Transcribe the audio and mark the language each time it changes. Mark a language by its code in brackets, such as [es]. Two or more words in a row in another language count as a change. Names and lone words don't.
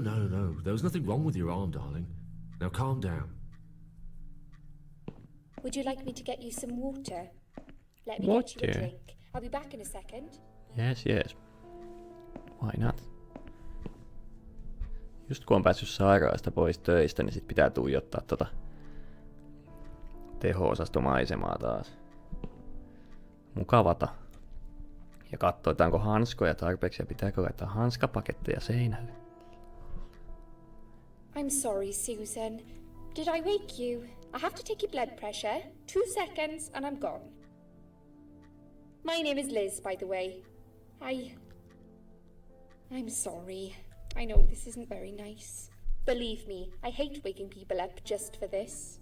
[en] There was nothing wrong with your arm, darling. Now calm down. Would you like me to get you some water? Let me Water? get you a drink. I'll be back in a second. Yes. Why not? [fi] Just kun on päässyt sairaalasta pois töistä, niin sit pitää tuijottaa tota teho-osastomaisemaa taas. Mukavata. Ja katsoo, että onko hanskoja tarpeeksi ja pitääkö laittaa hanskapaketteja seinälle. [en] I'm sorry, Susan. Did I wake you? I have to take your blood pressure. 2 seconds and I'm gone. My name is Liz, by the way. I'm sorry. I know this isn't very nice. Believe me, I hate waking people up just for this.